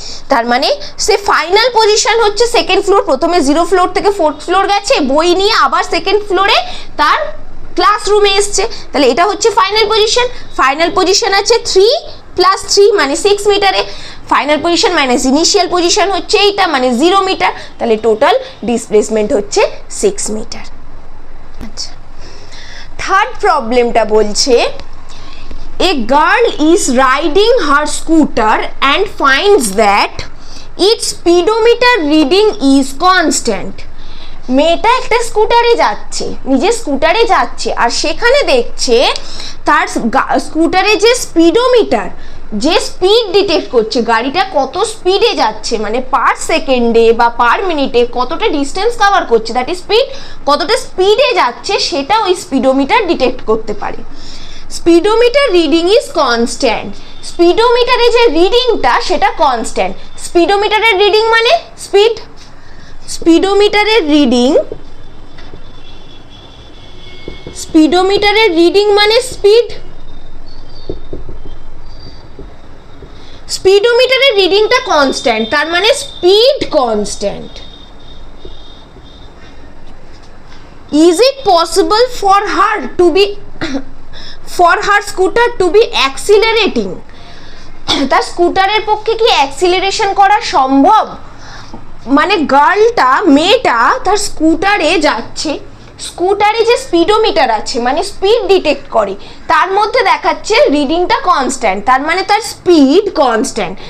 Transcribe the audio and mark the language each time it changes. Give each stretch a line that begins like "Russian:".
Bangla: তার মানে সে final position হচ্ছে 2nd ফ্লোর, প্রথমে 0 ফ্লোর থেকে 4th ফ্লোর গেছে, বই নিয়ে আবার 2nd ফ্লোরে তার ক্লাসরুমে এসছে, তাহলে এটা হচ্ছে ফাইনাল পজিশন। ফাইনাল পজিশন আছে 3 + 3 মানে 6 মিটারে, final position minus initial position হচ্ছে এইটা মানে 0 মিটার, তাহলে টোটাল ডিসপ্লেসমেন্ট হচ্ছে 6 মিটার। আচ্ছা, থার্ড প্রবলেমটা বলছে
English: a girl is riding her scooter and finds that its speedometer reading is constant।
Bangla: মেয়েটা একটা স্কুটারে যাচ্ছে, নিজের স্কুটারে যাচ্ছে, আর সেখানে দেখছে তার স্কুটারে যে স্পিডোমিটার, যে স্পিড ডিটেক্ট করছে গাড়িটা কত স্পিডে যাচ্ছে, মানে পার সেকেন্ডে বা পার মিনিটে কতটা ডিস্টেন্স কভার করছে, দ্যাট ইজ স্পিড, কতটা স্পিডে যাচ্ছে সেটা ওই স্পিডোমিটার ডিটেক্ট করতে পারে। Speedometer reading is constant. স্পিডোমিটারে যে রিডিংটা সেটা কনস্ট্যান্ট। স্পিডোমিটারের রিডিং মানে স্পিড, স্পিডোমিটারের রিডিং, স্পিডোমিটারের রিডিং মানে স্পিড, স্পিডোমিটারের রিডিংটা কনস্ট্যান্ট, তার মানে speed constant.
English: Is it possible for her to be for her scooter to be accelerating?
Bangla: তার স্কুটারের পক্ষে কি অ্যাক্সিলারেশন করা সম্ভব? মানে গার্লটা, মেয়েটা তার স্কুটারে যাচ্ছে, স্কুটারে যে স্পিডোমিটার আছে মানে স্পিড ডিটেক্ট করে, তার মধ্যে দেখাচ্ছে রিডিংটা কনস্ট্যান্ট, তার মানে তার স্পিড কনস্ট্যান্ট।